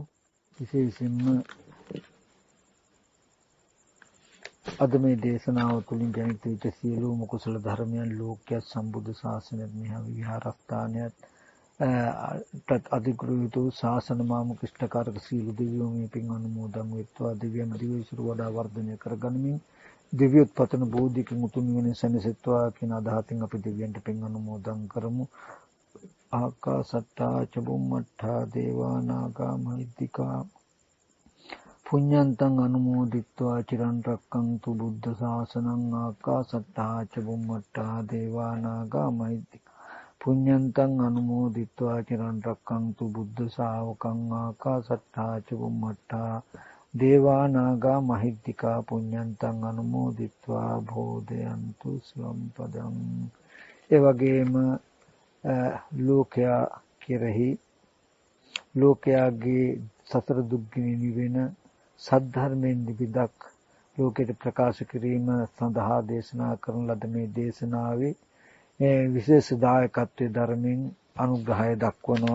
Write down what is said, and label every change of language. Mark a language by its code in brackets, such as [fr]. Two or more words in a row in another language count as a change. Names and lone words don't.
[si] විශේෂයෙන්ම අද මේ දේශනාව තුළින් ජනිත වෙච්ච සියලුම කුසල ධර්මයන් ලෝක්‍ය සම්බුද්ධ ශාසනයත් මෙහා විහාරස්ථානයත් අධිග්‍රහිත ශාසන මාමුක්ෂ්ඨකාරක සීල දෙවියෝ මේ පින් අනුමෝදන් වෙත්වා දිව්‍යම දිවිසුරු වඩා වර්ධනය කරගනිමින් දිව්‍යෝත්පතන බෝධිකින් උතුම් නිවන සැනසෙත්වා කියන අදහසින් අපි දිව්‍යන්ට පින් අනුමෝදන් කරමු. [pi] ආකාසට්ටා චුම්මට්ඨා දේවා නාග මහිද්దికා පුඤ්ඤන්තං අනුමෝදිත්වා චිරන් රැක්කන්තු බුද්ධ ශාසනං ආකාසට්ටා චුම්මට්ඨා දේවා නාග මහිද්దికා පුඤ්ඤන්තං අනුමෝදිත්වා චිරන් රැක්කන්තු බුද්ධ ශාවකං ආකාසට්ටා චුම්මට්ඨා දේවා නාග මහිද්దికා පුඤ්ඤන්තං අනුමෝදිත්වා භෝදයන්තු සම්පදං. [si] ඒ වගේම ලෝකයා කෙරෙහි ලෝකයාගේ සතර දුක්ගිනි නිවෙන සද්ධර්මයෙන් විදක් ලෝකයට ප්‍රකාශ කිරීම සඳහා දේශනා කරන ලද මේ දේශනාවේ විශේෂ දායකත්වයේ ධර්මයෙන් අනුග්‍රහය දක්වනවා.